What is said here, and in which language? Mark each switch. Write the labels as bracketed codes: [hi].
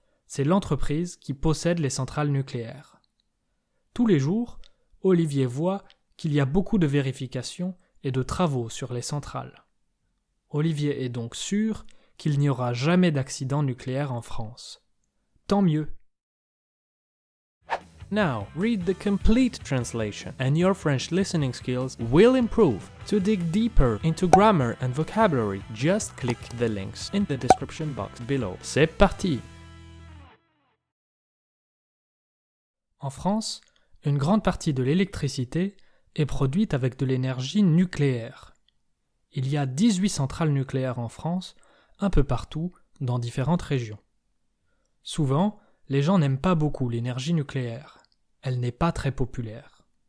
[fr] C'est l'entreprise qui possède les centrales nucléaires. Tous les jours, Olivier voit qu'il y a beaucoup de vérifications et de travaux sur les centrales. Olivier est donc sûr qu'il n'y aura jamais d'accident nucléaire en France. Tant mieux. [en] Now, read the complete translation and your French listening skills will improve. To dig deeper into grammar and vocabulary, just click the links in the description box below. [fr] C'est parti! En France, une grande partie de l'électricité est produite avec de l'énergie nucléaire. Il y a 18 centrales nucléaires en France, un peu partout, dans différentes régions. Souvent, les gens n'aiment pas beaucoup l'énergie nucléaire. Elle n'est pas très populaire.